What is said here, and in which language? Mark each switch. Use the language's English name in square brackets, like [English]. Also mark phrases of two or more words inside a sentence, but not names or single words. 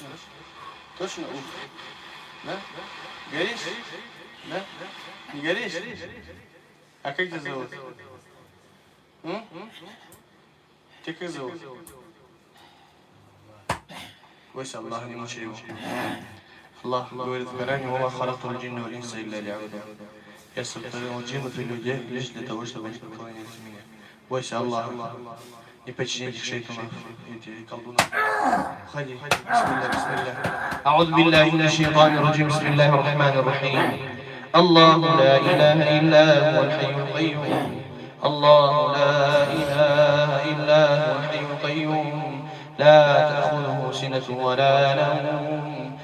[Russian] Точно? Да? Горишь? Да? Не горишь? А как тебя зовут? Тебя как зовут? Бойся Аллаха, не мучай его. Аллах говорит в Коране: [Arabic] «وما خلقت الجن والإنس إلا ليعبدون». [Russian] Я сотворил джиннов и людей лишь для того, чтобы они поклонялись мне. Бойся Аллаха. Не подчиняйтесь шайтанам, эти колдуны. Уходи. [Arabic] بسم الله، بسم الله. أعوذ بالله من الشيطان الرجيم. بسم الله الرحمن الرحيم. الله لا إله إلا هو الحي القيوم. الله لا إله إلا هو الحي القيوم. لا تأخذه سنة ولا نوم.